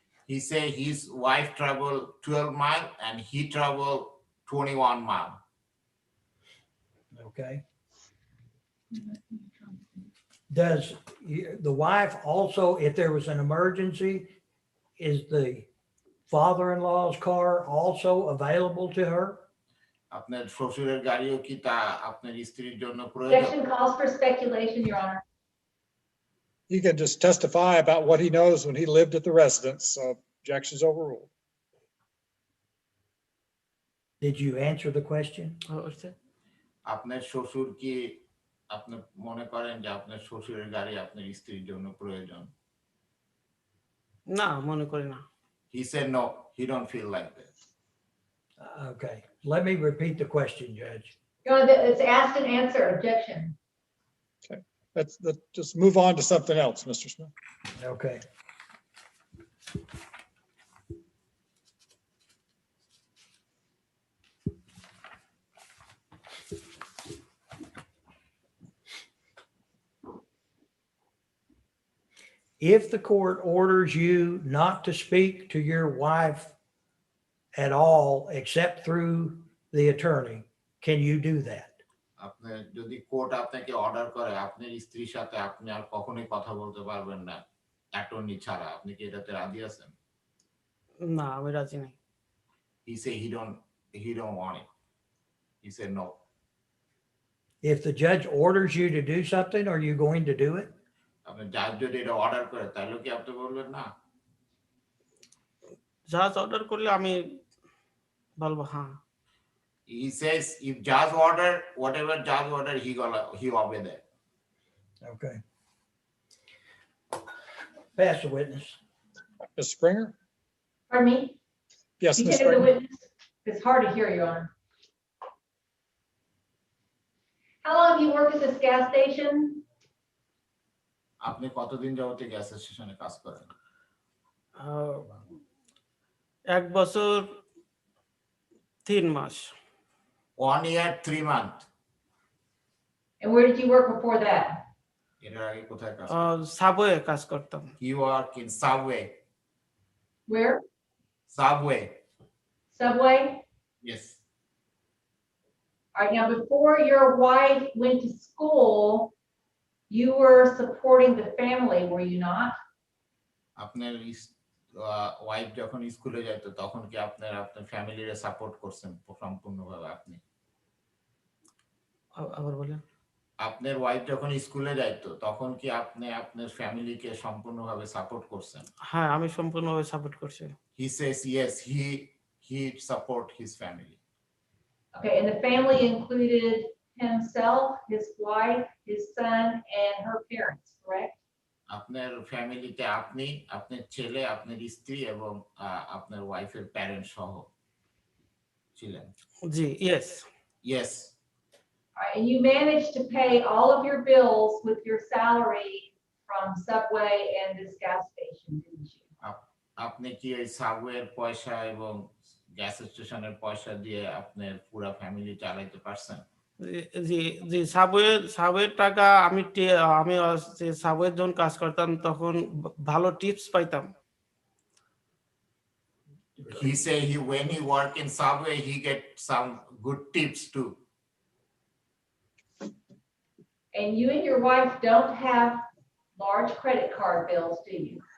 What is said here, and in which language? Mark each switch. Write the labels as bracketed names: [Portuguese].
[English] He said his wife travel 12 mile and he travel 21 mile. Okay. Does the wife also, if there was an emergency, is the father-in-law's car also available to her? [Bangla] আপনার শ্বশুরের গাড়িও কি তা আপনার স্ত্রীর জন্য প্রয়োজন? [English] Objection calls for speculation, Your Honor. He can just testify about what he knows when he lived at the residence, so objection's overruled. Did you answer the question? [Bangla] আপনার শ্বশুর কি আপনি মনে করেন যে আপনার শ্বশুরের গাড়ি আপনার স্ত্রীর জন্য প্রয়োজন? না, মনে করি না। [English] He said no, he don't feel like that. Okay, let me repeat the question, Judge. Your Honor, it's asked and answered. Objection. Let's just move on to something else, Mr. Smith. Okay. If the court orders you not to speak to your wife at all except through the attorney, can you do that? [Bangla] আপনি যদি court আপনাকে order করে আপনার স্ত্রীর সাথে আপনি আর কখনোই কথা বলতে পারবেন না অ্যাটর্নি ছাড়া, আপনি কি এটাতে রাজি আছেন? না, আমি রাজি নাই। [English] He said he don't want it. He said no. If the judge orders you to do something, are you going to do it? [Bangla] আপনি জাজ যদি এটা অর্ডার করে তাহলে কি আপনি বলবেন না? জাজ অর্ডার করলে আমি বলবো হ্যাঁ। [English] He says if judge order, whatever judge order, he obey that. Okay. Pass the witness. Ms. Springer? Pardon me? Yes, You Ms. take the Springer. witness. It's hard to hear, Your Honor. How long have you worked at this gas station? [Bangla] আপনি কতদিন যাবত gas স্টেশনে কাজ করেন? 1 বছর 3 মাস। [English] 1 year 3 months. And where did you work before that? [Bangla] এর আগে কোথায় কাজ? সাবওয়ে কাজ করতাম। [English] You work in Subway. Where? Subway. Subway? Yes. All right, now before your wife went to school, you were supporting the family, were you not? [Bangla] আপনার wife যখন স্কুলে যেত তখন কি আপনার ফ্যামিলিরে সাপোর্ট করছেন সম্পূর্ণভাবে আপনি? আবার বলেন। আপনার ওয়াইফ যখন স্কুলে যাইতো তখন কি আপনি আপনার ফ্যামিলিকে সম্পূর্ণভাবে সাপোর্ট করছেন? হ্যাঁ, আমি সম্পূর্ণভাবে সাপোর্ট করছি। [English] He says yes, he support his family. Okay, and the family included himself, his wife, his son, and her parents, correct? [Bangla] আপনার ফ্যামিলিতে আপনি, আপনার ছেলে, আপনার স্ত্রী এবং আপনার ওয়াইফের প্যারেন্ট সহ ছিলেন। জি, [English] yes. Yes. All right, and you managed to pay all of your bills with your salary from Subway and this gas station, didn't you? [Bangla] আপনি কি ওই সাবওয়ের পয়সা এবং গ্যাস স্টেশনের পয়সা দিয়ে আপনার পুরো ফ্যামিলি চালাইতে পারছেন? জি জি, সাবওয়ের টাকা আমি যে সাবওয়ের যখন কাজ করতাম তখন ভালো টিপস পাইতাম। [English] He say when he work in Subway he get some good tips too. And you and your wife don't have large credit card bills, do you?